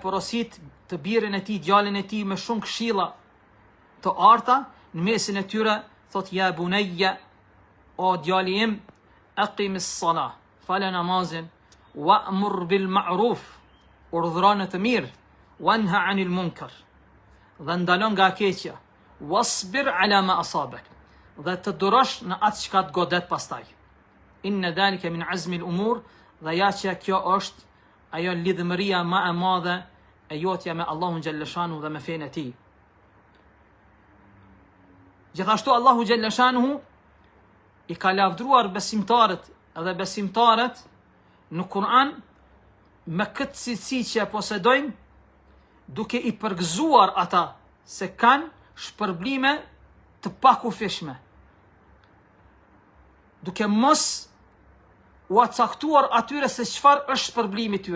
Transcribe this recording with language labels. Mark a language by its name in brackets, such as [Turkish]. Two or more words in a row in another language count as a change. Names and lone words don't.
[Albanian] porosit të birin e tij, djalin e tij me shumë këshilla të arta, në mesin e tyre thot [Arabic] يا بني, [Albanian] o djali im, [Arabic] أقم الصلاة, [Albanian] fale namazin, [Arabic] وأمر بالمعروف, [Albanian] urdhëron të mirë, [Arabic] وانه عن المنكر, [Albanian] dhe ndalon nga keqja, [Arabic] واصبر على ما أصابك, [Albanian] dhe të durosh në atë çka të godet pastaj. [Arabic] إن ذلك من عزم الأمور, [Albanian] dhe ja që kjo është ajo lidhëmëria ma e madhe e jotja me Allahun [Arabic] جل شأنه [Albanian] dhe me fenë e tij. Gjithashtu Allahu [Arabic] جل شأنه [Albanian] i ka lavdruar besimtarët dhe besimtarët në Kur'an me këtë cilësi që e posedojnë, duke i përgëzuar ata se kanë shpërblime të pakufishme, duke mos u acaktuar atyre se çfarë është shpërblimi tyre.